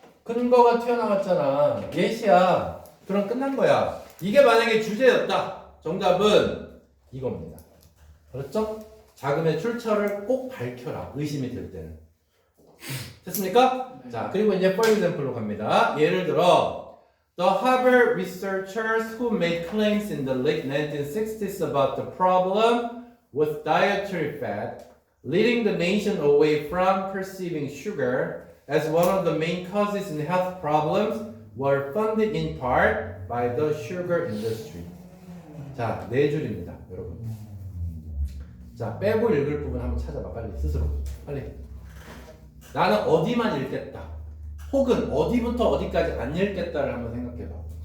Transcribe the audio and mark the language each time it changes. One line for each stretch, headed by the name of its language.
Korean: 근거가 튀어나왔잖아. 예시야. 그럼 끝난 거야. 이게 만약에 주제였다. 정답은 이겁니다. 그렇죠? 자금의 출처를 꼭 밝혀라. 의심이 들 때는. 됐습니까? 네. 자, 그리고 이제
English: for example
Korean: 로 갑니다. 예를 들어
English: The Harvard researchers who made claims in the late 1960s about the problem with dietary fat, leading the nation away from perceiving sugar as one of the main causes in health problems, were funded in part by the sugar industry.
Korean: 자, 네 줄입니다, 여러분. 자, 빼고 읽을 부분 한번 찾아봐, 빨리 스스로. 빨리. 나는 어디만 읽겠다. 혹은 어디부터 어디까지 안 읽겠다를 한번 생각해봐.